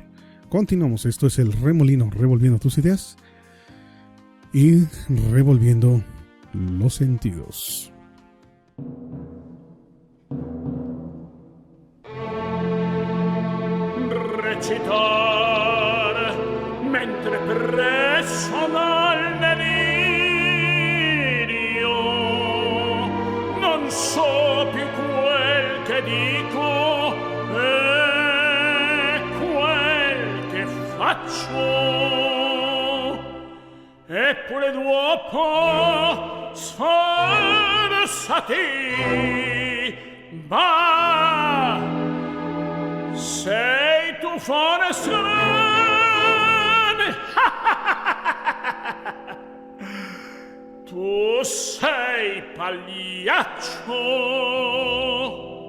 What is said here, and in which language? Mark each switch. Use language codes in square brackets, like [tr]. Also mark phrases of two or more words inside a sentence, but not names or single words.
[es] Continuamos, esto es el Remolino, revolviendo tus ideas y revolviendo los sentidos. [it] Recitar mentre presso dal delirio non so più quel che dico e quel che faccio, eppure dopo sforzati, ma sei tu forse tu sei pagliaccio.